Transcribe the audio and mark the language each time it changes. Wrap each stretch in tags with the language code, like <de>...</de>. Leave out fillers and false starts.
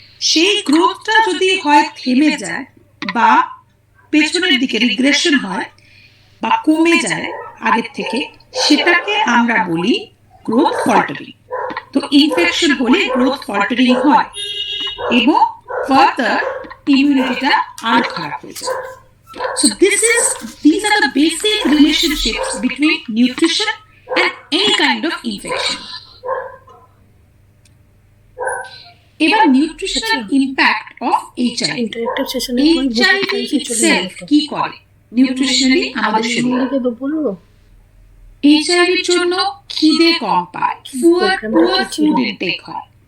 <bn>সেই গ্রোথটা যদি হয় থেমে যায় বা পেছনের দিকে রিগ্রেশন হয় বা কমে যায় আগের থেকে, সেটাকে আমরা বলি গ্রোথ ফল্টারিং। তো ইনফেকশন হলে গ্রোথ ফল্টারিং হয় এবং ফার্দার ইমিউনিটিটা আরো খারাপ হয়ে যায়।</bn> <en>So these are the basic relationships between nutrition and any kind of infection. এবার nutritional impact of HIV.</en> <bn>Interactive সেশনে এইচআইভি ইটসেলফ কি করে নিউট্রিশনালি আমাদের শরীরে? বলবো এইচআইভির জন্য খিদে কম পায়, পুয়ার ফুড ইনটেক হয়।</bn>